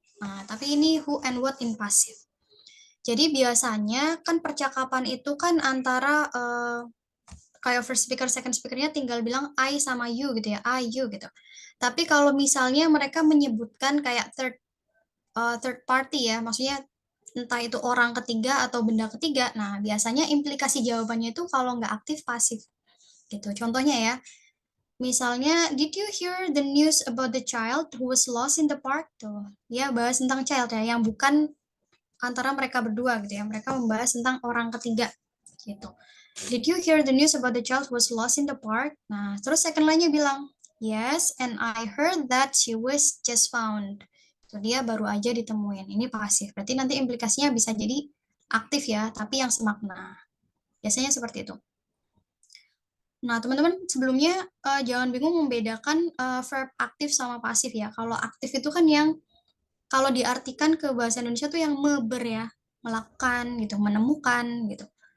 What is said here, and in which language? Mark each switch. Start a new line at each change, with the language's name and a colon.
Indonesian: Nah, tapi ini who and what in passive. Jadi biasanya kan percakapan itu kan antara kayak first speaker, second speaker-nya tinggal bilang I sama you gitu ya, I, you gitu. Tapi kalau misalnya mereka menyebutkan kayak third party ya, maksudnya entah itu orang ketiga atau benda ketiga, nah biasanya implikasi jawabannya itu kalau nggak aktif pasif gitu. Contohnya ya, misalnya
English: did you hear the news about the child who was lost in the park?
Indonesian: Tuh, ya bahas tentang child ya, yang bukan antara mereka berdua gitu ya, mereka membahas tentang orang ketiga gitu.
English: Did you hear the news about the child who was lost in the park?
Indonesian: Nah, terus second line-nya bilang,
English: yes, and I heard that she was just found.
Indonesian: So, dia baru aja ditemuin. Ini pasif. Berarti nanti implikasinya bisa jadi aktif ya, tapi yang semakna. Biasanya seperti itu. Nah, teman-teman, sebelumnya jangan bingung membedakan verb aktif sama pasif ya. Kalau aktif itu kan yang kalau diartikan ke bahasa Indonesia tuh yang meber ya, melakukan gitu, menemukan gitu.